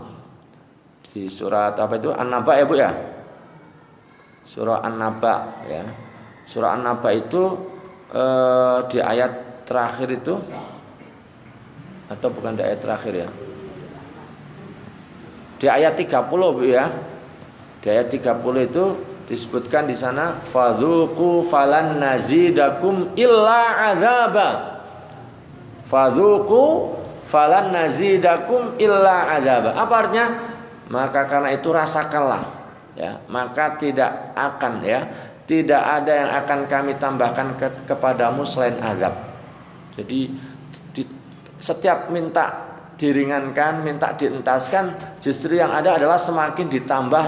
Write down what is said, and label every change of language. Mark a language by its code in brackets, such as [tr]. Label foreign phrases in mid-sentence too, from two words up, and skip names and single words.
[id] Di surat apa itu? An-Naba ya Bu ya. Surah An-Naba ya. Surah An-Naba itu di ayat terakhir itu, atau bukan di ayat terakhir ya, di ayat 30 Bu ya. Di ayat 30 itu disebutkan di sana [ar] فذوقوا فلن نزيدكم إلا عذابا. فذوقوا فلن نزيدكم إلا عذابا. [id] Apa artinya? Maka karena itu rasakanlah ya, maka tidak akan ya, tidak ada yang akan kami tambahkan kepadamu selain azab. Jadi setiap minta diringankan, minta dientaskan, justru yang ada adalah semakin ditambah.